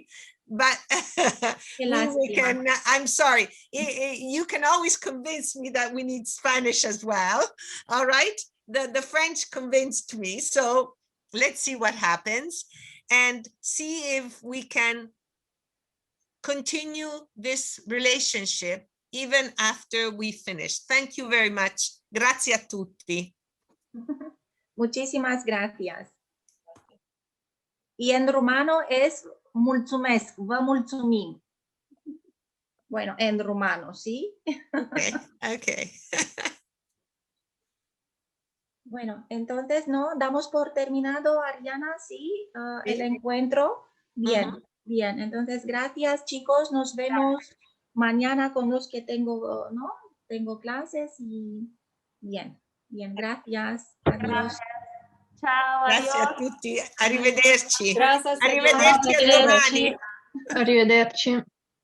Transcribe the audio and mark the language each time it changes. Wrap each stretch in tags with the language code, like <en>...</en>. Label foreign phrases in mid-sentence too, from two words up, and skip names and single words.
<en>But I'm sorry, you can always convince me that we need Spanish as well. All right, the French convinced me, so let's see what happens and see if we can continue this relationship even after we finish. Thank you very much.</en> <it>Grazie a tutti.</it> <es>Muchísimas gracias. Y en rumano es</es> <ro>mulțumesc, vă mulțumim.</ro> <es>Bueno, en rumano, ¿sí? Okay. Bueno, entonces, ¿no? Damos por terminado, Ariana, ¿sí? El encuentro. Bien, bien. Entonces, gracias, chicos. Nos vemos mañana con los que tengo, ¿no? Tengo clases y bien, bien. Gracias. Adiós.</es> <it>Ciao, Grazie a tutti, arrivederci. Grazie, Arrivederci a domani. Arrivederci.</it>